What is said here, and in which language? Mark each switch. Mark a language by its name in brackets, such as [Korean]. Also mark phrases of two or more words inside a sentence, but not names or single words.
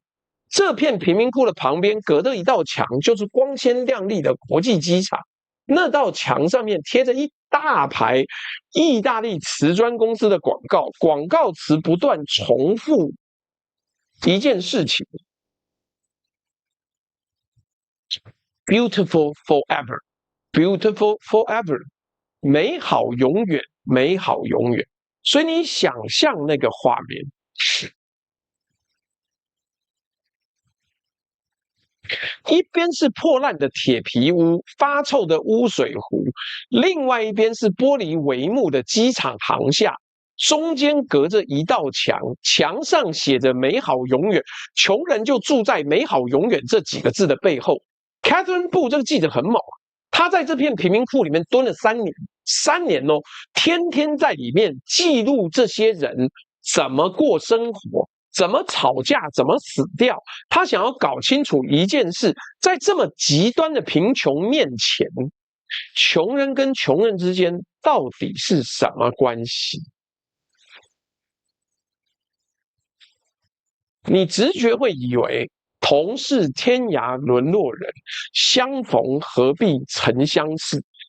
[Chinese] 這片貧民窟的旁邊隔着一道牆，就是光鮮亮麗的國際機場。那道牆上面貼着一大排意大利瓷磚公司的廣告，廣告詞不斷重複一件事情 ： [English] Beautiful forever, beautiful forever， [Chinese] 美好永遠，美好永遠。所以你想象那個畫面是。一邊是破爛的鐵皮屋、發臭的污水壺，另外一邊是玻璃帷幕的機場航廈，中間隔着一道牆，牆上寫着“美好永遠”，窮人就住在“美好永遠”這幾個字的背後。Catherine Boo 這個記者很猛啊，他在這片貧民窟裡面蹲了3年，3年哦，天天在裡面記錄這些人怎麼過生活。怎麼吵架，怎麼死掉？他想要搞清楚一件事，在這麼極端的貧窮面前，窮人跟窮人之間到底是什麼關係？你直覺會以為同是天涯淪落人，相逢何必曾相識。